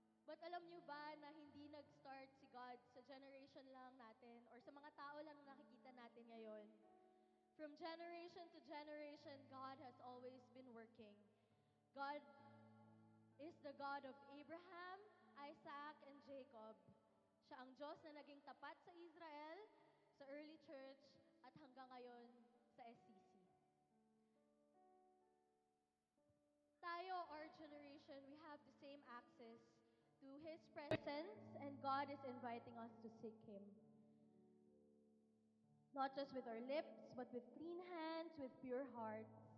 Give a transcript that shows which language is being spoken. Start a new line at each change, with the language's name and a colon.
Filipino: But alam niyo ba na hindi nag-start si God sa generation lang natin or sa mga tao lang na nakikita natin ngayon?
English: From generation to generation, God has always been working. God is the God of Abraham, Isaac, and Jacob.
Filipino: Siya ang Diyos na naging tapat sa Israel, sa
English: early church,
Filipino: at hanggang ngayon sa SCC.
English: Tayo, our generation, we have the same access to His presence, and God is inviting us to seek Him. Not just with our lips, but with clean hands, with pure hearts.